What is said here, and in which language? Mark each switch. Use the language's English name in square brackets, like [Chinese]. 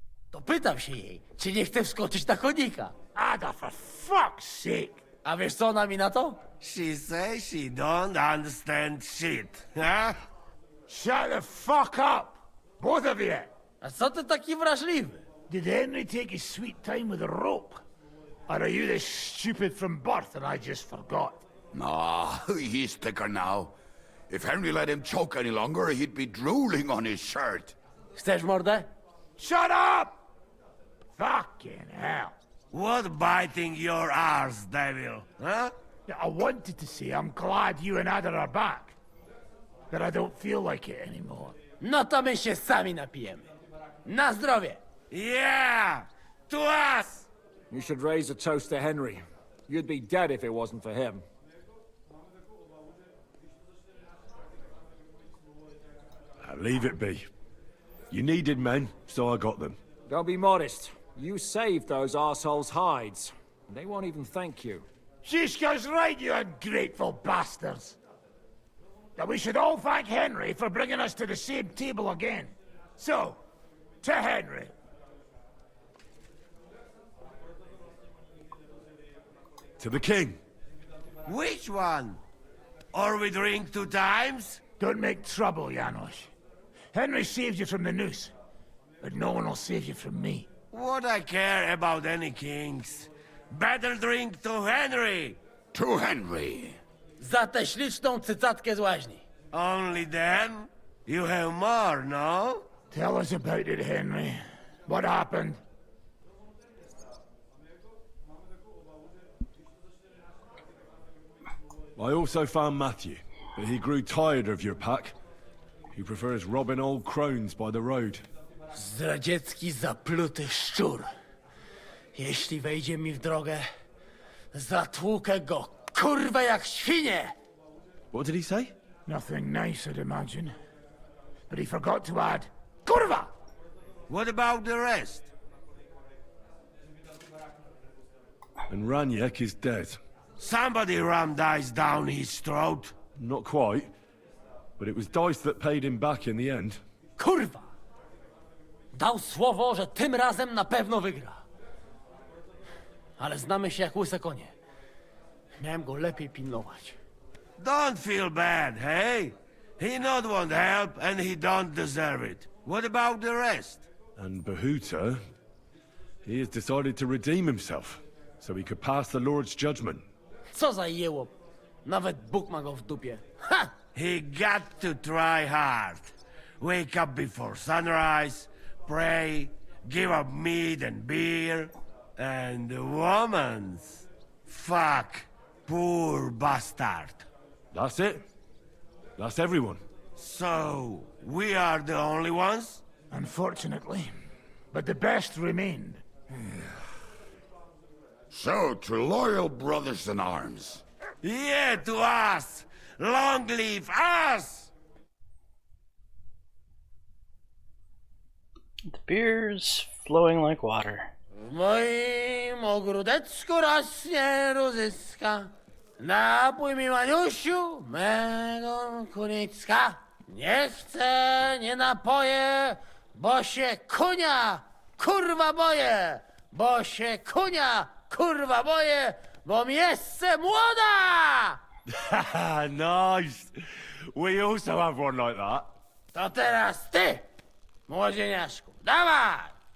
[Polish] To pytam się jej, czy nie chce wskoczyć na konika. [English] Ada, for fuck's sake! [Polish] A wiesz co ona mi na to? [English] She says she don't understand shit, huh? Shut the fuck up! Both of you! [Polish] A co ty taki wrażliwy? [English] Did Henry take his sweet time with a rope? Or are you this stupid from birth and I just forgot? Nah, he's thicker now. If Henry let him choke any longer, he'd be drooling on his shirt. [Polish] Chcesz mordę? [English] Shut up! Fucking hell. What biting your arse, devil, huh? Yeah, I wanted to say I'm glad you and Ada are back. That I don't feel like it anymore. [Polish] No to my się sami napijemy. Na zdrowie! [English] Yeah! To us! You should raise a toast to Henry. You'd be dead if it wasn't for him. Leave it be. You needed men, so I got them. Don't be modest. You saved those arseholes' hides. They won't even thank you. Shishka's right, you ungrateful bastards. That we should all thank Henry for bringing us to the same table again. So, to Henry. To the king. Which one? Or we drink 2 times? Don't make trouble, Janos. Henry saved you from the noose, but no one will save you from me. What I care about any kings? Better drink to Henry! To Henry! [Polish] Za tę śliczną cycatkę z łaźni. [English] Only them? You have more, no? Tell us about it, Henry. What happened? I also found Matthew, but he grew tired of your pack. He prefers robbing old crones by the road. [Polish] Zdradziecki, zapluty szczur. Jeśli wejdzie mi w drogę, zatłukę go, kurwa, jak świnie! [English] What did he say? Nothing nice, I'd imagine. But he forgot to add, kurwa! What about the rest? And Raniek is dead. Somebody rammed dice down his throat. Not quite. But it was dice that paid him back in the end. [Polish] Kurwa! Dał słowo, że tym razem na pewno wygra. Ale znamy się jak łyse konie. Miałem go lepiej pilnować. [English] Don't feel bad, hey? He not want help and he don't deserve it. What about the rest? And Behuta, he has decided to redeem himself, so he could pass the Lord's judgment. [Polish] Co za jełop. Nawet Bóg ma go w dupie. Ha! [English] He got to try hard. Wake up before sunrise, pray, give up meat and beer, and womans. Fuck, poor bastard. That's it. That's everyone. So, we are the only ones? Unfortunately. But the best remained. So, to loyal brothers in arms. Yeah, to us! Long live us! The beer's flowing like water. [Polish] W moim ogródeczku rośnie różyska. Napój mi, Maniusiu, mego kunicka. Nie chcę, nie napoję, bo się kunia, kurwa boję. Bo się kunia, kurwa boję, bo mi jeszcze młoda! [English] Nice. We also have one like that. [Polish] To teraz ty, młodzieniaszku, dawaj!